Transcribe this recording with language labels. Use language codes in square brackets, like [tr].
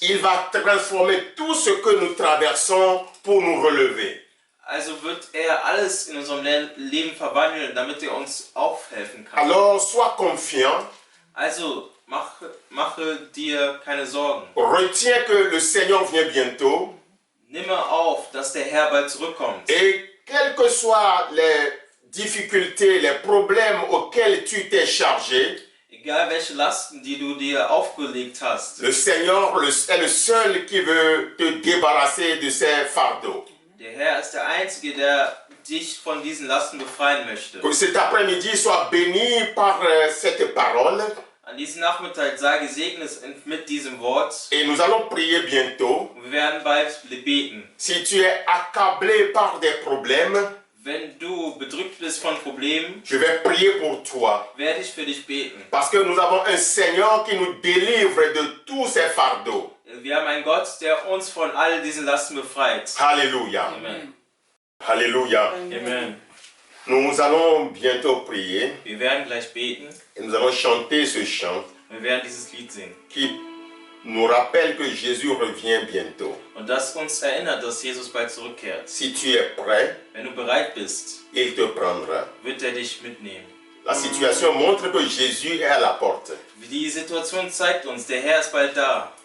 [fr] il va transformer tout ce que nous traversons pour nous relever. [de] also wird er alles in unserem Leben verwandeln, damit er uns aufhelfen kann. [fr] Alors sois confiant, [de] Also mache dir keine Sorgen. [fr] retiens que le Seigneur vient bientôt [de] Nimm auf, dass der Herr bald zurückkommt. [fr] et quelles que soient les difficultés, les problèmes auxquels tu t'es chargé, [de] Egal welche Lasten, die du dir aufgelegt hast. [fr] Le Seigneur est le seul qui veut te débarrasser de ces fardeaux. [de] Der Herr ist der Einzige, der dich von diesen Lasten befreien möchte. [fr] Que cet après-midi soit béni par cette parole. [de] An diesem Nachmittag sei gesegnet mit diesem Wort. [fr] Et nous allons prier bientôt. [de] Und wir werden bald beten. [fr] Si tu es accablé par des problèmes, [de] Wenn du bedrückt bist von Problemen, [fr] je vais prier pour toi. [de] werde ich für dich beten. [fr] Parce que nous avons un Seigneur qui nous délivre de tous ces fardeaux. [de] Wir haben einen Gott, der uns von all diesen Lasten befreit. Alléluia. Amen. Alléluia. Amen. [fr] Nous allons bientôt prier [de] Wir werden gleich beten. [fr] et nous allons chanter ce chant [de] Wir werden dieses Lied singen. [fr] qui nous rappelle que Jésus revient bientôt. [de] Und das uns erinnert, dass Jesus bald zurückkehrt. [fr] Si tu es prêt, [de] Wenn du bereit bist, [fr] il te prendra. [de] wird er dich mitnehmen. [fr] La situation montre que Jésus est à la porte. [de] Die Situation zeigt uns, der Herr ist bald da.